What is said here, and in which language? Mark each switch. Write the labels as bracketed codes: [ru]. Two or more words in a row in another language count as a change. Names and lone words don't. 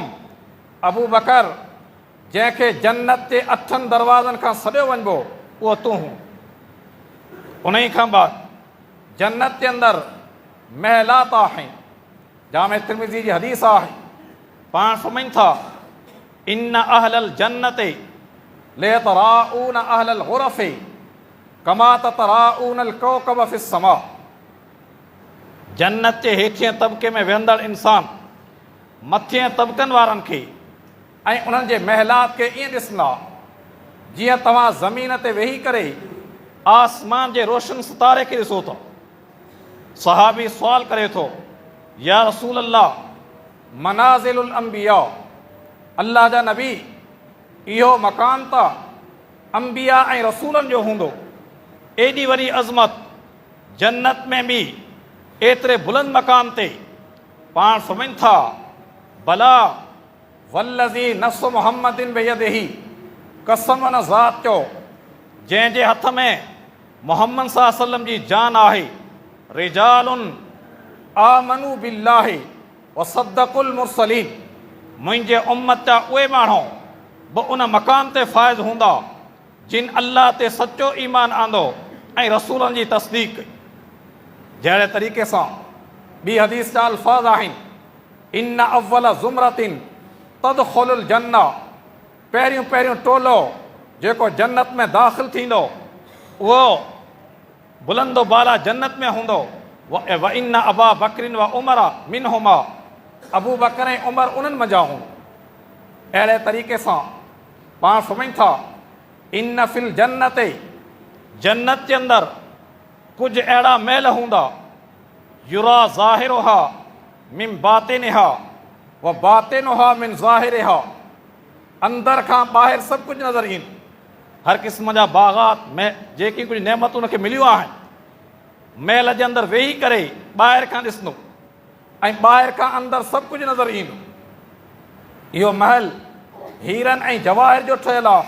[sd] अबू बकर, जंहिंखे जन्नत जे 8 दरवाज़नि खां सॾियो वञिबो, उहो तूं हूं। उन ई खां बाद जन्नत जे अंदरि महलात आहिनि। जामे तिर्मिज़ी जी हदीस आहे, पाण फरमाइनि था, [ar] إن أهل الجنة ليتراءون أهل الغرف كما تتراءون الكوكب في السماء. [sd] जन्नत जे हेठिएं तबके में वेहंदड़ इंसान मथिएं तबकनि वारनि खे ऐं उन्हनि जे महलात खे ईअं ॾिसंदा जीअं तव्हां ज़मीन ते वेही करे आसमान जे रोशन सितारे खे ॾिसो था। सहाबी सुवाल करे थो, [ar] يا رسول الله, منازل الأنبياء, [sd] अल्लाह जा नबी, इहो मकान त अंबिया ऐं रसूलनि जो हूंदो। एॾी वॾी अज़मत जन्नत में बि एतिरे बुलंद मकान ते? पाण फरमाइनि था, [ar] بلى والذي نفس محمد بيده, [sd] कसम न ज़ात चओ जंहिंजे हथ में मोहम्मद [ar] صلى الله عليه وسلم [sd] जी जान आहे, [ar] رجال آمنوا بالله وصدقوا المرسلين, [sd] मुंहिंजे उम्मत जा उहे माण्हू बि उन मकाम ते फ़ाइज़ हूंदा जिन अल्लाह ते सचो ईमान आंदो ऐं रसूलनि जी तस्दीक़ कई। जहिड़े तरीक़े सां ॿी हदीस जा अल्फाज़ आहिनि, [ar] إن أول زمرة تدخل الجنة, [sd] पहिरियों टोलो जेको जन्नत में दाख़िल थींदो, उहो बुलंदो बाला जन्नत में हूंदो। [ar] وإن أبا بكر وعمر منهما, [sd] अबू बकर ऐं उमर उन्हनि मंझां हूं। अहिड़े तरीक़े सां पाण फरमाइनि था, [ar] إن في الجنة, [sd] जन्नत जे अंदरि कुझु अहिड़ा महल हूंदा, [ar] يرى ظاهرها من باطنها وباطنها من ظاهرها, [sd] अंदर खां ॿाहिरि सभु कुझु नज़र ईंदो। हर क़िस्म जा बाग़ात में जेकी कुझु नेमतूं उनखे मिलियूं आहिनि, महल जे अंदरि वेही करे ॿाहिरि खां ॾिसंदो ऐं ॿाहिरि खां अंदरि सभु कुझु नज़र ईंदो। इहो महल हीरनि ऐं जवाहिर जो ठहियलु आहे।